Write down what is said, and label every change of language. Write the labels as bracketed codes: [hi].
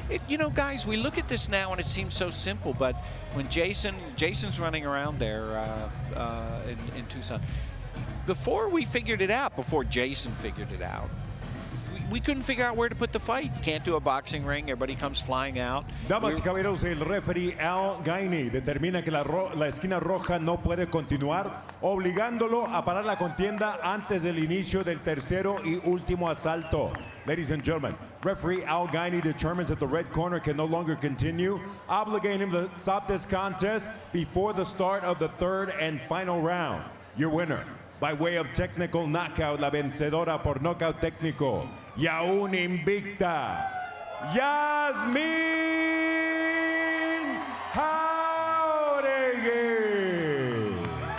[en] You know, guys, we look at this now and it seems so simple, but when Jason's running around there in Tucson, before Jason figured it out, we couldn't figure out where to put the fight. Can't do a boxing ring. Everybody comes flying out. [es] Damas y caballeros, el referee Al Gainey determina que la esquina roja no puede continuar, obligándolo a parar la contienda antes del inicio del tercero y último asalto. [en] Ladies and gentlemen, referee Al Gainey determines that the red corner can no longer continue, obligating him to stop this contest before the start of the third and final round. Your winner, by way of technical knockout, [es] la vencedora por knockout técnico, y aún invicta, [en] Yasmin Jauregui.